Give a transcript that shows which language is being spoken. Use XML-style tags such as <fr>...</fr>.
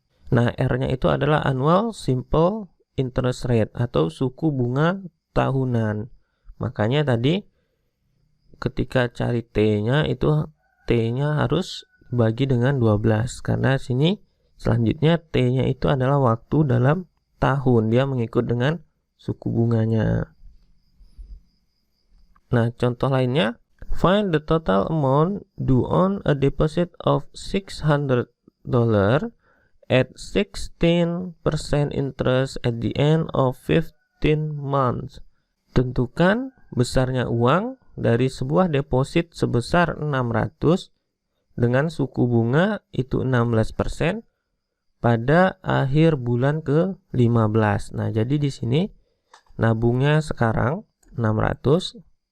<id>Nah, R-nya itu adalah</id> <en>annual simple interest rate</en> <id>atau suku bunga tahunan. Makanya tadi ketika cari T-nya itu T-nya harus bagi dengan 12 karena sini selanjutnya T-nya itu adalah waktu dalam tahun. Dia mengikut dengan suku bunganya. Nah, contoh lainnya,</id> <en>find the total amount due on a deposit of $600 at 16% interest at the end of 15 months.</en> <id>Tentukan besarnya uang dari sebuah deposit sebesar 600 dengan suku bunga itu 16% pada akhir bulan ke-15. Nah, jadi di sini nabungnya sekarang 600.</id>